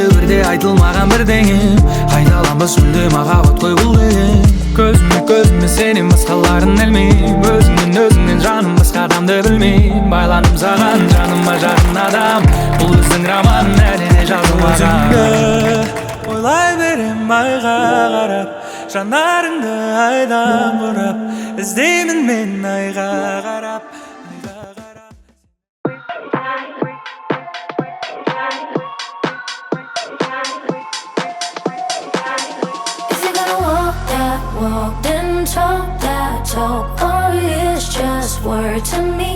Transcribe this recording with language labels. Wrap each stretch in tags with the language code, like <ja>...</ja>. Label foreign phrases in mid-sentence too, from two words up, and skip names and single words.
<kk>бірде айтылмаған бірдеңе Қайталанбас мүлде махаббат қой бұл деген Көзіме сенен басқаларын ілмейм Өзіңнен жаным басқа адамды білмейм Байланым саған жаныма жақын адам Бұл біздің роман әлі де жазылмаған Өзіңді ойлай берем айға қарап Жанарыңды айдан бұрап іздеймін мен айға қарап</kk> <en>Walk then talk that talk, or it's just word to me.</en>